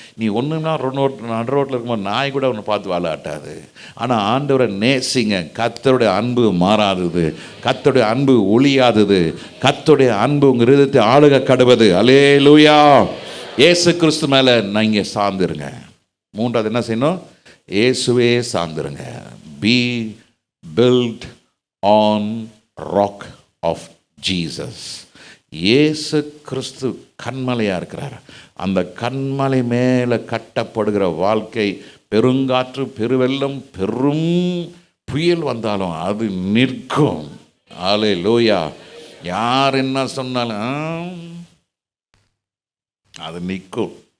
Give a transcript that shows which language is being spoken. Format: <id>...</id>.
<ta>நீ ஒன்றுனா நடு ரோட்டில் இருக்கும்போது நாய் கூட ஒன்று பார்த்து வாழாட்டாது. ஆனால் ஆண்டவரை நேசிங்க. கர்த்தருடைய அன்பு மாறாதது, கர்த்தருடைய அன்பு ஒளியாதது, கர்த்தருடைய அன்பு உங்கள் இருதயத்தை ஆளுக கடுவது. அல்லேலூயா. இயேசு கிறிஸ்து மேலே நீங்கள் சார்ந்துருங்க. மூன்றாவது என்ன செய்யணும்? இயேசுவே சார்ந்துருங்க.</ta> <en>Be built on rock of Jesus.</en> <ta>இயேசு கிறிஸ்து கன்மலையாக இருக்கிறார். அந்த கன்மலை மேலே கட்டப்படுகிற வாழ்க்கை, பெருங்காற்று, பெருவெள்ளம், பெரும் புயல் வந்தாலும் அது நிற்கும். அல்லேலூயா. யார் என்ன சொன்னாலும் அது நிற்கும்.</ta>